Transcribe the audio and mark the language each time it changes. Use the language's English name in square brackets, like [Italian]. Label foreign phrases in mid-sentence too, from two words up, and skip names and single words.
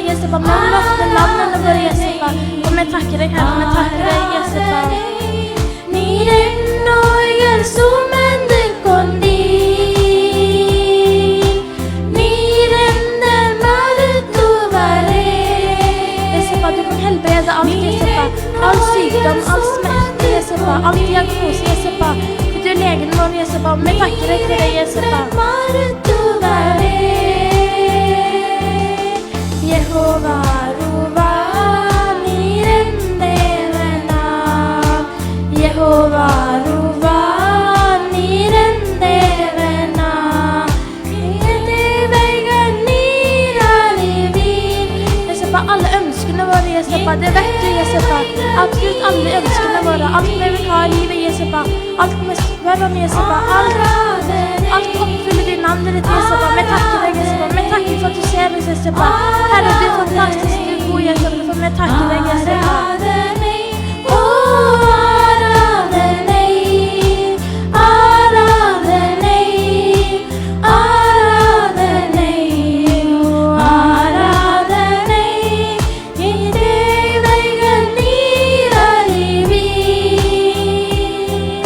[Norwegian] Jesupa, men vi løfter navnene våre, Jesupa, og vi takker deg, Herre, vi takker deg, Jesupa. [Tamil] நீரென்னோய்கள் சுமந்து கொண்டீர், நீரெந்த மருத்துவரே. [Norwegian] Jesupa, du kan helbrede alt, Jesupa, all sykdom, all smerte, Jesupa, all diagnose, Jesupa, for du legen vår, Jesupa, og vi takker deg for det, Jesupa. [Tamil] மருத்துவரே, Jehova, Ruva, நீரெந்தேவனாம். Jehova, Ruva, நீரெந்தேவனாம். தேவைகள் நீரறிவீர். [Norwegian] Jesupa, alle ønskene våre, Jesupa, det vet du, Jesupa. Absolutt alle ønskene våre, alt vi vil ha i livet, Jesupa, alt vi spør om, Jesupa, alt oppfyller din navnet ditt, Jesupa. Vi takker deg, Jesupa, vi takker for at du ser oss, Jesupa. Herre, du er fantastisk, du er god, Jesupa, for vi takker deg, Jesupa. [Tamil] ஆராதனை, ஆராதனை, ஆராதனை, ஆராதனை, என் தேவைகள் நீரறிவீர்.